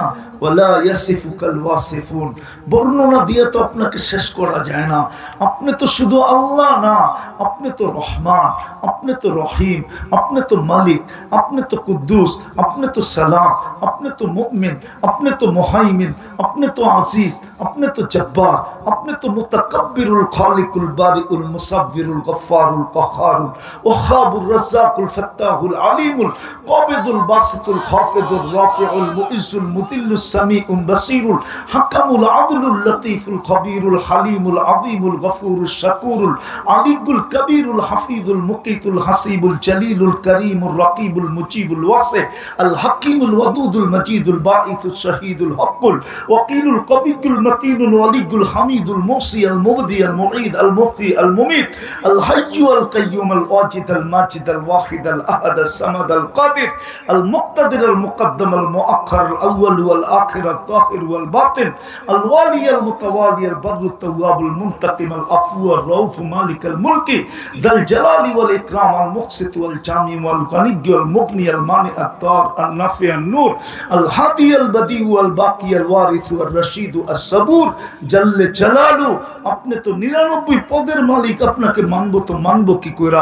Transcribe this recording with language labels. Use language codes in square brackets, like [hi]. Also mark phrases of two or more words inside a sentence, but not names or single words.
[ar] ولا يصفك الواصفون, [bn] বর্ণনা দিয়ে তো আপনাকে শেষ করা যায় না। আপনি তো শুধু আল্লাহ না, আপনি তো রহমান, আপনি তো রহিম, আপনি তো মালিক, আপনি তো কুদ্দুস, আপনি তো সালাম, আপনি তো মুমিন, আপনি তো মুহাইমিন, আপনি তো আজিজ, আপনি তো জব্বার, আপনি তো মুতাকাব্বিরুল খালিকুল বারিউল খালিকুল মুসাব্বিরুল গফফারুল কাহ্হারুল ওয়াহ্হাবুর রাজ্জাকুল ফাত্তাহুল আলিমুল কাবিদুল বাসিতুল খাফিদুর রাফিউল মুইজ্জুল মুদিল্লুস সামিউল বাসীরুল হাকামুল আদলুল লতীফুল খবীরুল হালিমুল আযীমুল গফুরুশ শাকুরুল আলিকুল কবীরুল হাফিজুল মুকিতুল হাসিবুল জলিলুল করিমুর রাকিবুল মুজিবুল ওয়াসি আল হাকিমুল ওয়াদুদুল মজিদুল বাঈতুস শাহীদুল হকুল ওয়াকিলুল কবিয়ুল মতিনুল ওয়ালিয়ুল হামিদুল মুসি আল মুবদি আল মুঈদ আল মুহয়ি আল মুমীত আল হাইয়্যু আল কাইয়্যুম আল ওয়াজিদ আল মাজিদ আল ওয়াহিদ আল আহাদ আল সামাদ আল কাদির আল মুক্তাদির আল মুকদ্দম আল মুআক্খার আল আউয়াল ওয়াল আখির আল তাহির ওয়াল বাতিন আল ওয়ালি আল মুতাওয়ালি আল বরর আল তাওয়াব আল মুনতাকিম আল আফু আল রাউফ মালিক আল মুলকি যাল জালালি ওয়াল ইকরাম আল মুকসিত ওয়াল জামি ওয়াল গানি আল মুগনি আল মানি আত তার আল নাফি আল নূর আল হাদি আল বদি ওয়াল বাকি আল ওয়ারিস ওয়াল রশিদ আস সাবুর [ar] جل جلاله. [bn] আপনি তো 99 পদের মালিক, আপনাকে মানবো তো মানবো কি কইরা?